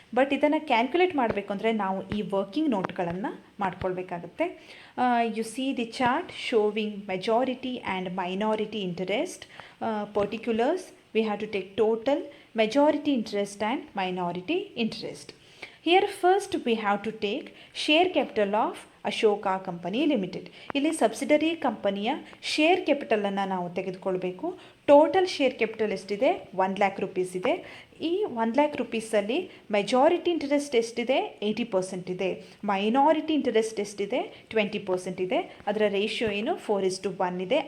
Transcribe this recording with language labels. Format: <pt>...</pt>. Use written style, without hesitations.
<kn>But ಇದನ್ನು calculate ಮಾಡಬೇಕು ಅಂದರೆ ನಾವು ಈ working ನೋಟ್ಗಳನ್ನು ಮಾಡ್ಕೊಳ್ಬೇಕಾಗುತ್ತೆ.</kn> <en>You see the chart showing majority and minority interest particulars. We have to take total, majority interest and minority interest. Here first we have to take share capital of Ashoka company limited.</en> <kn>ಇಲ್ಲಿ subsidiary ಕಂಪನಿಯ share ಕ್ಯಾಪಿಟಲನ್ನು ನಾವು ತೆಗೆದುಕೊಳ್ಬೇಕು. Total share capital ಎಷ್ಟಿದೆ? 1,00,000 rupees ಇದೆ. ಈ 1,00,000 ರೂಪೀಸಲ್ಲಿ majority interest ಎಷ್ಟಿದೆ? 80% ಇದೆ. Minority interest ಎಷ್ಟಿದೆ? 20% ಇದೆ. ಅದರ ರೇಷಿಯೋ ಏನು? 4:1 ಇದೆ.</kn>